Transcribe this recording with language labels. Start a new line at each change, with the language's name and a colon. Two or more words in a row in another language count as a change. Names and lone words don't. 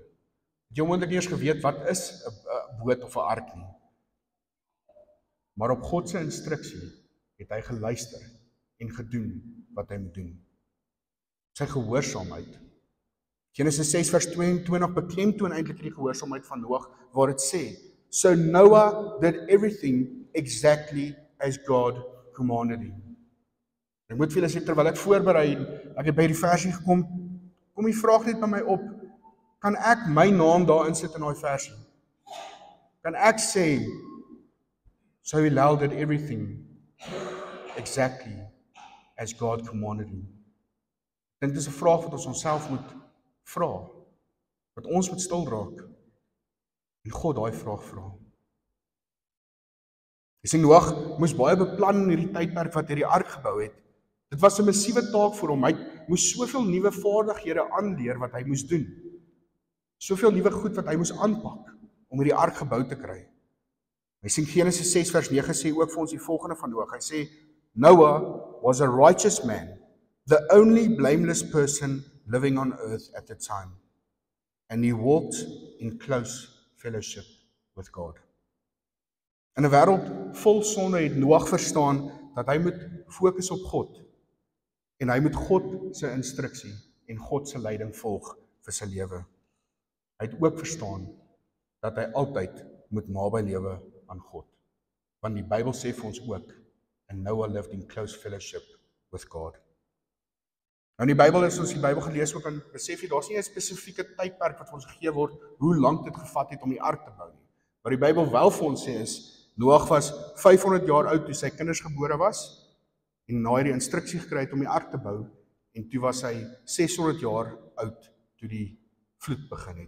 Afrikaans: Het jy moontlik nie eens geweet wat is 'n boot of 'n ark nie. Maar op God se instruksie het hy geluister en gedoen wat hy moet doen. Sy gehoorsaamheid. Genesis 6 vers 22 beklemtoon eintlik die gehoorsaamheid van Noag, waar dit sê,
English: "So Noah did everything exactly as God commanded him."
Afrikaans: Ek moet vir julle sê, terwyl ek voorberei, ek het by die versie gekom, kom die vraag net by my op, kan ek my naam daar insit in daai versie? Kan ek sê,
English: "So Hillel did everything exactly as God commanded him"?
Afrikaans: Ek dink dis 'n vraag wat ons onsself moet vra, wat ons moet stil raak, en God daai vraag vra. Jy sien, Noag moes baie beplan in hierdie tydperk wat hy die ark gebou het. Dit was 'n massiewe taak vir hom. Hy moes soveel nuwe vaardighede aanleer wat hy moes doen. Soveel nuwe goed wat hy moes aanpak om hierdie ark gebou te kry. Hy sien Genesis 6 vers 9 sê ook vir ons die volgende van Noag. Hy sê,
English: "Noah was a righteous man, the only blameless person living on earth at the time, and he walked in close fellowship with God."
Afrikaans: In 'n wêreld vol sonde het Noag verstaan dat hy moet fokus op God, en hy moet God se instruksie en God se leiding volg vir sy lewe. Hy het ook verstaan dat hy altyd moet naby lewe aan God, want die Bybel sê vir ons ook,
English: "And Noah lived in close fellowship with God."
Afrikaans: Nou in die Bybel, as ons die Bybel gelees ook, dan besef jy, daar's nie 'n spesifieke tydperk wat vir ons gegee word, hoe lank dit gevat het om die ark te bou nie. Wat die Bybel wel vir ons sê is, Noag was 500 jaar oud toe sy kinders gebore was, en na hy die instruksie gekry het om die ark te bou, en toe was hy 600 jaar oud toe die vloed begin het.